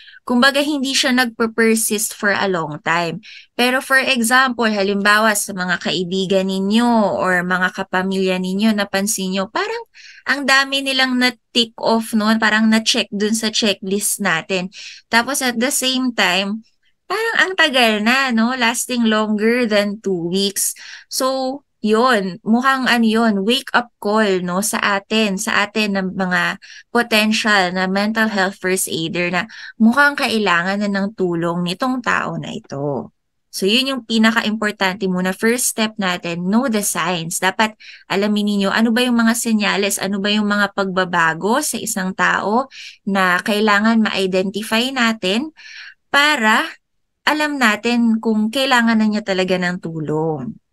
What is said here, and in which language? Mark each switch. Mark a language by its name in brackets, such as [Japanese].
[Filipino] Kumbaga, hindi siya nagper-persist [English] for a long time. [Filipino] Pero [English] for example, [Filipino] halimbawa sa mga kaibigan ninyo or mga kapamilya ninyo, napansin nyo, parang ang dami nilang na-tick off noon, parang na-check dun sa checklist natin. Tapos [English] at the same time, [Filipino] parang ang tagal na, no? [English] Lasting longer than 2 weeks. [Filipino] So, yun, mukhang ano yun, [English] wake up call, [Filipino] no, sa atin ng mga potential na [English] mental health first aider [Filipino] na mukhang kailangan na ng tulong nitong tao na ito. So, yun yung pinaka-importante muna. [English] First step [Filipino] natin, [English] know the signs. [Filipino] Dapat alamin ninyo ano ba yung mga senyales, ano ba yung mga pagbabago sa isang tao na kailangan ma-identify natin para alam natin kung kailangan na niya talaga ng tulong.